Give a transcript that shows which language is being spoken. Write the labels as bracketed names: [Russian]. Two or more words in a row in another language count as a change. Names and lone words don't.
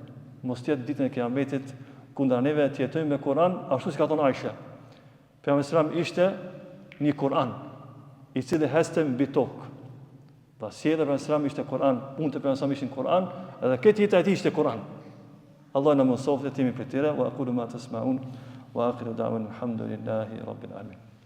[Albanian] Mos tjetë ditën e kiametit, kundra neve të jetojmë me Kur'an, ashtu si ka thonë Aisha. Pejgamberi ishte një Kur'an, i cili heste mbi tokë. Pra sjellja e Pejgamberit ishte Kur'an, punët e Pejgamberit ishin Kur'an, edhe këtë jeta e tij ishte Kur'an. Allah na mësoftë të jemi prej tyre, [Arabic] وأقول ما تسمعون وآخر دعوانا الحمد لله رب العالمين.